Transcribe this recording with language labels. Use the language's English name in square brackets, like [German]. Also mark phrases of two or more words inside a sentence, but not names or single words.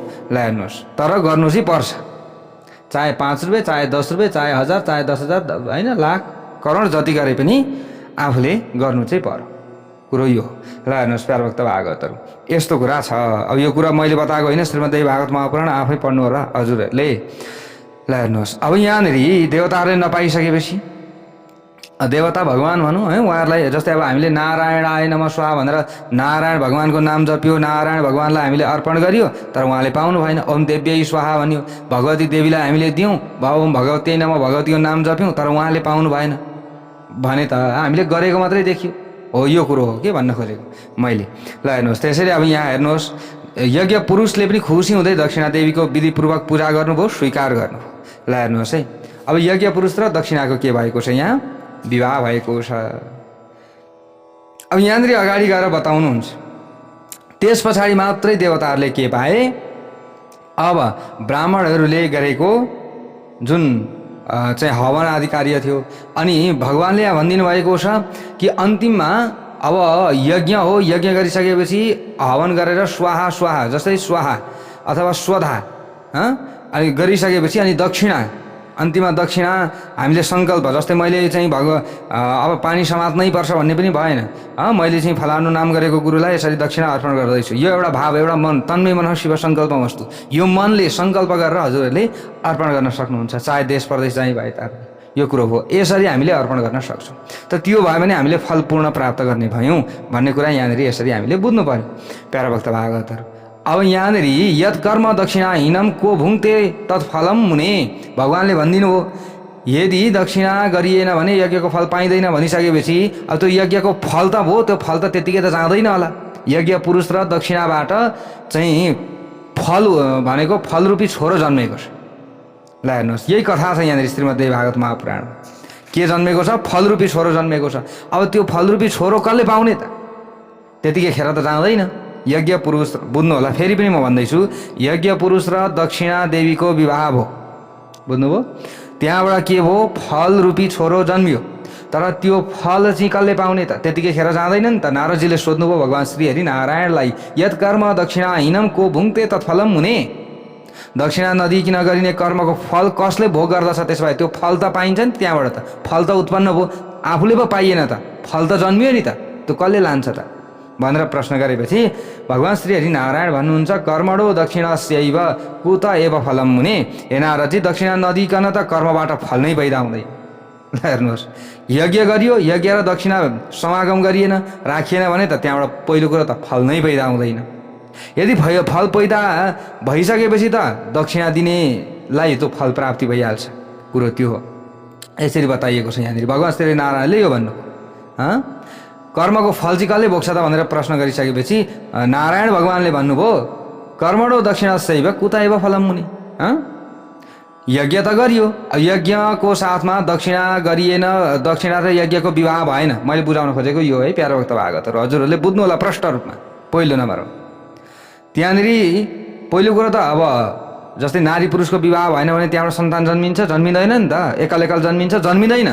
[Nepali] ल हेर्नुहोस्, तर गर्नु चाहिँ पर्छ, चाहे 5 रुपियाँ, चाहे 10 रुपियाँ, चाहे 1000, चाहे 10,000 होइन, लाख करोड जति गरे पनि आफूले गर्नु चाहिँ पर्यो। कुरो यो हो। ल हेर्नुहोस् प्यारो भक्त भागवतहरू, यस्तो कुरा छ। अब यो कुरा मैले बताएको होइन, श्रीमद्देवी भागवत महापुराण आफै पढ्नु होला हजुरहरूले। ल हेर्नुहोस्, अब यहाँनिर देवताहरूले नपाइसकेपछि देवता भगवान भनौँ है, उहाँहरूलाई जस्तै अब हामीले [Sanskrit] नारायणाय नमः स्वाहा [Nepali] भनेर नारायण भगवानको नाम जप्यो, नारायण भगवानलाई हामीले अर्पण गरियो, तर उहाँले पाउनु भएन। [Sanskrit] ओम देव्यै स्वाहा [Nepali] भन्यो, भगवती देवीलाई हामीले दियौँ, [Sanskrit] ओम भगवती नमः [Nepali] भगवतीको नाम जप्यौँ, तर उहाँले पाउनु भएन भने त हामीले गरेको मात्रै देखियो। हो यो कुरो हो के भन्न खोजेको मैले। ल हेर्नुहोस्, त्यसैले अब यहाँ हेर्नुहोस्, यज्ञ पुरुषले पनि खुसी हुँदै दक्षिणा देवीको विधिपूर्वक पूजा गर्नुभयो, स्वीकार गर्नुभयो। ल हेर्नुहोस् है, अब यज्ञ पुरुष र दक्षिणाको के भएको छ, यहाँ विवाह भएको छ। अब यहाँनिर अगाडि गएर बताउनुहुन्छ, त्यस पछाडि मात्रै देवताहरूले के पाए, अब ब्राह्मणहरूले गरेको जुन चाहिँ हवन आदि कार्य थियो, अनि भगवान्ले यहाँ भनिदिनु भएको छ कि अन्तिममा अब यज्ञ हो, यज्ञ गरिसकेपछि हवन गरेर स्वाहा स्वाहा, जस्तै स्वाहा अथवा स्वधा अनि गरिसकेपछि अनि दक्षिणा, अन्तिममा दक्षिणा हामीले सङ्कल्प, जस्तै मैले चाहिँ अब पानी समात्नै पर्छ भन्ने पनि भएन। मैले चाहिँ फलानु नाम गरेको गुरुलाई यसरी दक्षिणा अर्पण गर्दैछु, यो एउटा भाव, एउटा मन, [Sanskrit] तन्मय मन शिव सङ्कल्पमस्तु, [Nepali] यो मनले सङ्कल्प गरेर हजुरहरूले अर्पण गर्न सक्नुहुन्छ, चाहे देश प्रदेश जहीँ भए तापनि। यो कुरो हो, यसरी हामीले अर्पण गर्न सक्छौँ। त त्यो भयो भने हामीले फल पूर्ण प्राप्त गर्ने भयौँ भन्ने कुरा यहाँनिर यसरी हामीले बुझ्नु पर्यो प्यारा भक्त भागवतहरू। अब यहाँनिर [Sanskrit] यत कर्म दक्षिणाहीनम को भुङ्क्ते तत्फलम मुने, [Nepali] भगवान्ले भनिदिनु हो, यदि दक्षिणा गरिएन भने यज्ञको फल पाइँदैन भनिसकेपछि अब त्यो यज्ञको फल त भयो, त्यो फल त त्यतिकै त जाँदैन होला। यज्ञ पुरुष र दक्षिणाबाट चाहिँ फल भनेको फलरूपी छोरो जन्मेको छ। ल हेर्नुहोस्, यही कथा छ यहाँनिर श्रीमद्देवी भागवत महापुराण। के जन्मेको छ? फलरूपी छोरो जन्मेको छ। अब त्यो फलरूपी छोरो कसले पाउने त? त्यतिकै खेर त जाँदैन। यज्ञ पुरुष, बुझ्नु होला, फेरि पनि म भन्दैछु, यज्ञ पुरुष र दक्षिणा देवीको विवाह भयो, बुझ्नुभयो? त्यहाँबाट के भयो, फल रूपी छोरो जन्मियो, तर त्यो फल चाहिँ कसले पाउने त? त्यतिकै खेर जाँदैन नि त। नारदजीले सोध्नुभयो भगवान् श्री हरिनारायणलाई, [Sanskrit] यत कर्म दक्षिणाहीनम को भुङ्क्ते तत्फलम मुने, [Nepali] दक्षिणा नदिकन गरिने कर्मको फल कसले भोग गर्दछ? त्यसो भए त्यो फल त पाइन्छ नि, त्यहाँबाट त फल त उत्पन्न भयो, आफूले पो पाइएन त, फल त जन्मियो नि त, त्यो कसले लान्छ त भनेर प्रश्न गरेपछि भगवान् श्री हरिनारायण भन्नुहुन्छ, [Sanskrit] कर्मणो दक्षिणस्यैव कुत एव फलम मुने, [Nepali] हे नारदजी दक्षिणा नदिकन त कर्मबाट फल नै पैदा हुँदैन। हेर्नुहोस्, यज्ञ गरियो, यज्ञ र दक्षिणा समागम गरिएन, राखिएन भने त त्यहाँबाट पहिलो कुरो त फल नै पैदा हुँदैन। यदि फल पैदा भइसकेपछि त दक्षिणा दिनेलाई त्यो फल प्राप्ति भइहाल्छ। कुरो त्यो हो, यसरी बताइएको छ यहाँनिर। भगवान् श्री नारायणले यो भन्नु, कर्मको फल चाहिँ कसले भोग्छ त भनेर प्रश्न गरिसकेपछि नारायण भगवान्ले भन्नुभयो, [Sanskrit] कर्मणो दक्षिणस्यैव कुत एव फलम मुनि, [Nepali] यज्ञ त गरियो, यज्ञको साथमा दक्षिणा गरिएन, दक्षिणा र यज्ञको विवाह भएन। मैले बुझाउन खोजेको यो है प्यारो भक्त भागवतहरू, हजुरहरूले बुझ्नु होला प्रष्ट रूपमा। पहिलो नम्बर हो त्यहाँनिर, पहिलो कुरो त अब जस्तै नारी पुरुषको विवाह भएन भने त्यहाँबाट सन्तान जन्मिन्छ जन्मिँदैन नि त, एकल एकल जन्मिन्छ जन्मिँदैन।